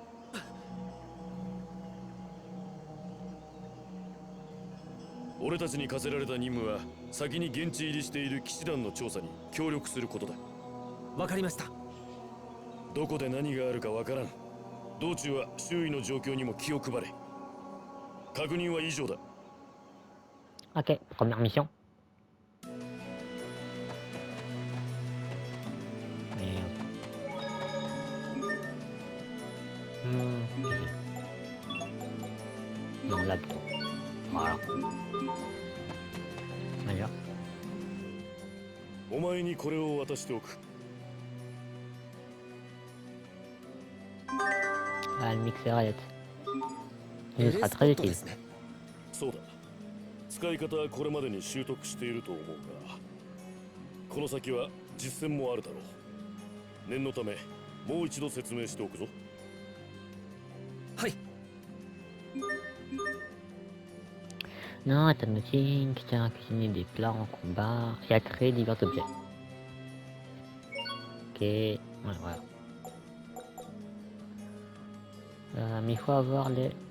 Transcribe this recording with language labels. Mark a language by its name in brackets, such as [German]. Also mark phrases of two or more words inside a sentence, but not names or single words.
[Japanese] 俺たちに課せられた任務は先に現地入りしている騎士団の調査に協力することだ。わかりました。どこで何があるかわからん。道中は周囲の状況にも気を配れ。確認は以上だ。 [French] Ok, première mission. Non, là plutôt. Voilà. D'ailleurs. [Japanese] お前にこれを渡しておく。 [French] Ah, le mixeur est. Il sera très utile. [Japanese] そうだ。使い方はこれまでに習得していると思うが、この先は実践もあるだろう。念のためもう一度説明しておくぞ。はい。 [French] Non, est un outil qui sert à cuisiner des plats en combat et à créer divers objets. Ok, ouais, voilà. Mais il faut avoir les...